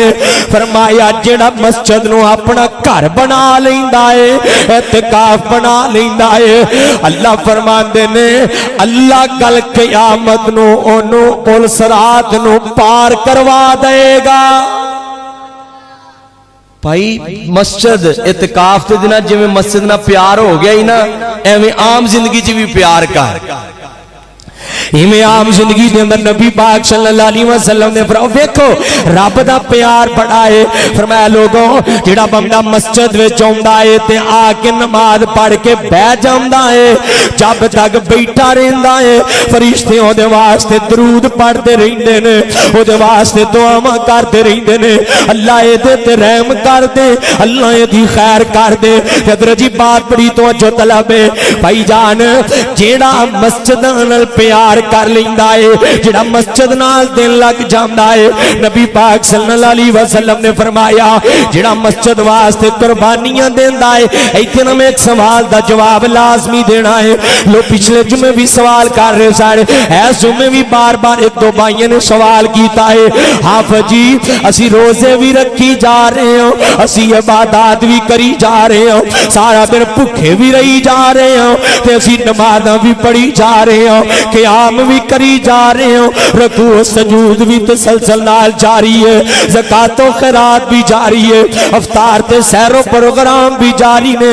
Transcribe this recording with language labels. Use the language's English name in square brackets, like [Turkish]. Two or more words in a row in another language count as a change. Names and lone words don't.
[Punjabi] فرمایا جیہڑا مسجد نوں اپنا گھر بنا لیندا اے، اعتکاف بنا لیندا اے، اللہ فرماندے نے اللہ کل قیامت نوں اوہنوں پل صراط نوں پار کروا دے گا. بھائی مسجد اعتکاف دے دن جیویں مسجد نال پیار ہو گیا ای نا، اینویں عام زندگی چ وی پیار کر. ایویں عام زندگی دے اندر نبی پاک [Arabic] صلى الله عليه وسلم [Punjabi] نے فرمایا ویکھو رب دا پیار بڑا اے. فرمایا لوکو جیہڑا بندہ مسجد وچ آؤندا اے تے آ کے نماز پڑھ کے بہہ جاندا اے، جد تک بیٹھا رہندا اے فرشتے اوہدے واسطے درود پڑھدے رہندے نے، اوہدے واسطے دعاواں کردے رہندے نے، اللہ ایہدے تے رحم کر دے، اللہ ایہدی خیر کر دے. حضرت جی گل بڑی توجہ طلب اے بھائی جان، جیہڑا مسجد نال پیار کر لیندا اے، جیہڑا مسجد نال دل لگ جاندا اے، نبی پاک [Arabic] صلى الله عليه وسلم [Punjabi] نے فرمایا جیہڑا مسجد واسطے قربانیاں دیندا اے. ایتھے نا میں اک سوال دا جواب لازمی دینا اے. لو پچھلے جمعے وی سوال کر رہے سارے، اس جمعے وی بار بار اک دو بھائیاں نے سوال کیتا اے. حافظ جی اسی روزے وی رکھی جا رہے ہاں، اسی عبادت وی کری جا رہے ہاں، سارا دن بھکھے وی رہی جا رہے ہاں، تے اسی نمازاں وی پڑھی جا رہے ہاں، قیام وی کری جا رہے ہاں، رکوع سجود وی تسلسل نال جاری اے، زکاتو خیرات وی جاری اے، افطار تے سیرو پروگرام وی جاری نے.